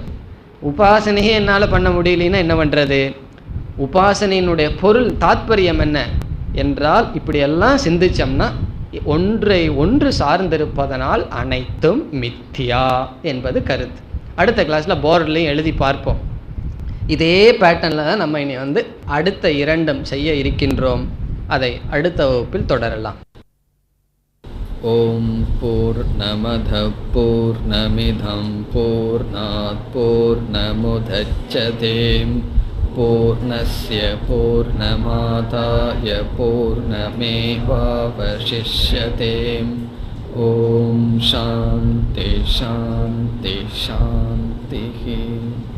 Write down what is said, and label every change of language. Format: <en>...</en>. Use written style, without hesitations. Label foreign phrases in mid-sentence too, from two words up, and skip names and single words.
<ta>உபாசனையே என்னால் பண்ண முடியலன்னா என்ன பண்ணுறது, உபாசனையினுடைய பொருள் தாத்பரியம் என்ன என்றால், இப்படியெல்லாம் சிந்திச்சோம்னா ஒன்றை ஒன்று சார்ந்திருப்பதனால் அனைத்தும் மித்யா என்பது கருத்து. அடுத்த கிளாஸில் போர்ட்லையும் எழுதி பார்ப்போம். இதே பேட்டர்னில் தான் நம்ம இனி அடுத்த இரண்டும் செய்ய இருக்கின்றோம். அதை அடுத்த வகுப்பில் தொடரலாம்.</ta> <sa>ॐ पूर्णमदः पूर्णमिदं पूर्णात् पूर्णमुदच्यते पूर्णस्य पूर्णमादाय पूर्णमेवावशिष्यते. ॐ शान्तिः शान्तिः शान्तिः.</sa>